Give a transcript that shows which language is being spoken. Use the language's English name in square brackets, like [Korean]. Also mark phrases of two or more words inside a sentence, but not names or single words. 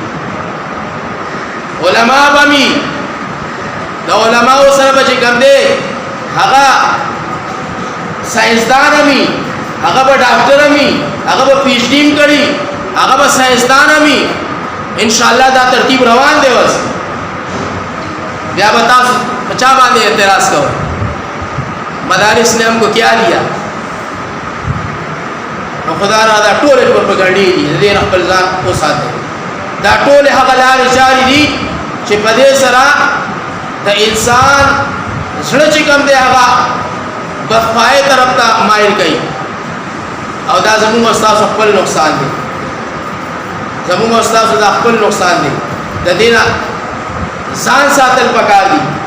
[Pashto] علما بمی دا علما سره به چې کوم دی هغه ساينسدان امي هغه به ډاکټر امي هغه به پی ایچ ډی کړي هغه به ساينسدان امي [Arabic] ان شاء الله [Pashto] دا ترتیب روان دی وس بیا به تاسو چا باندې اعتراض کوئ [Urdu] مدارس نے ہم کو کیا دیا [Pashto] نو خدا را دا ټول پروپاګاندا دي دې خپل ځان او ساته دا ټول هغه لارې چارې دي چې په دې سره د انسان زړه چې کوم دی هغه بخای طرف ته مایل کوي او دا زموږ استاد خپل نقصان دی زموږ استاد دا خپل نقصان دی د دې ځان ساتل پکار دي